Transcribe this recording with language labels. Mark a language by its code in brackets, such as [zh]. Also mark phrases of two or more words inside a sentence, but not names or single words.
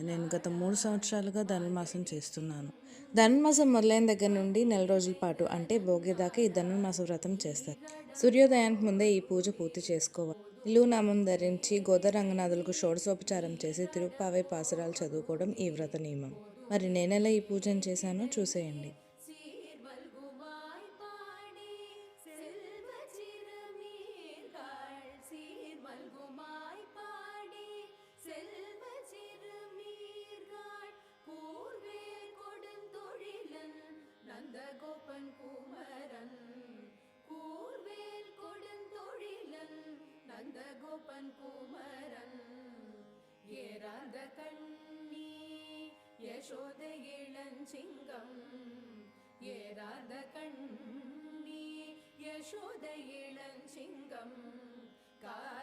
[te] నేను గత 3 సంవత్సరాలుగా ధనుర్మాసం చేస్తున్నాను. ధనుర్మాసం మొదలైన దగ్గర నుండి నెల రోజుల పాటు అంటే భోగి దాకా ఈ ధనుర్మాస వ్రతం చేస్తారు. సూర్యోదయానికి ముందే ఈ పూజ పూర్తి చేసుకోవాలి. నిలువు నామం ధరించి గోదా రంగనాథులకు షోడశోపచారం చేసి తిరుప్పావై పాసురాలు చదువుకోవడం ఈ వ్రత నియమం. మరి నేనెలా ఈ పూజను చేశానో చూసేయండి. [ta] மல்குமாய் பாடி செல்வ சிறுமீர்கள் கூர்வேல் கொடுந்தொழிலன் நந்தகோபன் குமரன் கூர்வேல் கொடுந்தொழிலன் நந்தகோபன் குமரன் ஏறாத கண்ணி யசோத இளஞ்சிங்கம் ஏறாத கண்ணி யசோத இளஞ்சிங்கம்